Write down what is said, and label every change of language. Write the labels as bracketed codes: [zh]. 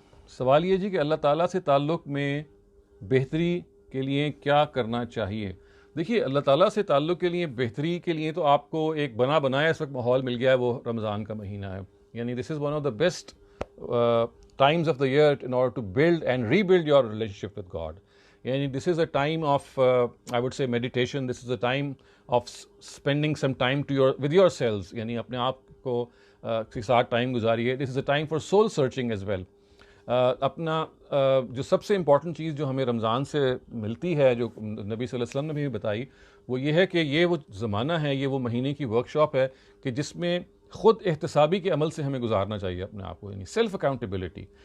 [ur] سوال یہ جی کہ اللہ تعالیٰ سے تعلق میں بہتری کے لیے کیا کرنا چاہیے؟ دیکھیے اللہ تعالیٰ سے تعلق کے لیے بہتری کے لیے تو آپ کو ایک بنایا اس وقت ماحول مل گیا ہے، وہ رمضان کا مہینہ ہے، یعنی [en] This is one of the best times of the year in order to build and rebuild your relationship with God. Yani this is a time of I would say meditation, this is a time of spending some time with yourselves، [ur] yani apne aap ko ke saath time guzariye، [en] this is a time for soul searching as well۔ اپنا [ur] جو سب سے important چیز جو ہمیں رمضان سے ملتی ہے، جو نبی صلی اللہ علیہ وسلم نے بھی بتائی، وہ یہ ہے کہ یہ وہ زمانہ ہے، یہ وہ مہینے کی ورک شاپ ہے کہ جس میں خود احتسابی کے عمل سے ہمیں گزارنا چاہیے اپنے آپ کو، یعنی سیلف اکاؤنٹیبلٹی.